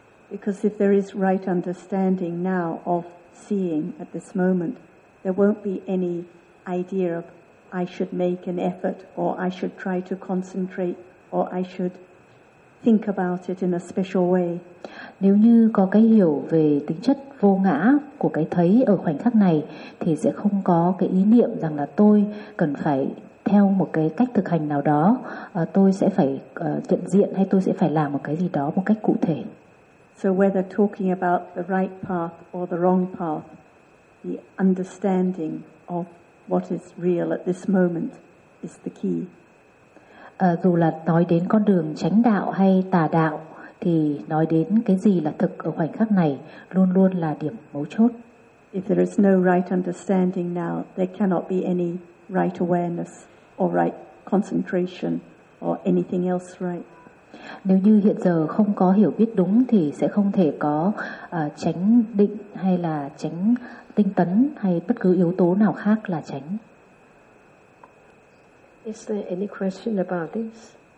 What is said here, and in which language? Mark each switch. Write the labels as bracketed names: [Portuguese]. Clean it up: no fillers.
[English] Because if there is right understanding now of seeing at this moment, there won't be any idea of I should make an effort or I should try to concentrate or I should think about it in a special way. [Vietnamese] Nếu như có cái hiểu về tính chất vô ngã của cái thấy ở khoảnh khắc này thì sẽ không có cái ý niệm rằng là tôi cần phải theo một cái cách thực hành nào đó, tôi sẽ phải nhận diện hay tôi sẽ phải làm một cái gì đó một cách cụ thể. [English] So whether talking about the right path or the wrong path, the understanding of what is real at this moment is the key. [Vietnamese] Dù là nói đến con đường chánh đạo hay tà đạo, thì nói đến cái gì là thực ở khoảnh khắc này luôn luôn là điểm mấu chốt. [English] If there is no right understanding now, there cannot be any right awareness or right concentration or anything else right. [Vietnamese] Nếu như hiện giờ không có hiểu biết đúng thì sẽ không thể có chánh định hay là chánh tinh tấn hay bất cứ yếu tố nào khác là chánh. [English] Is there any question about this?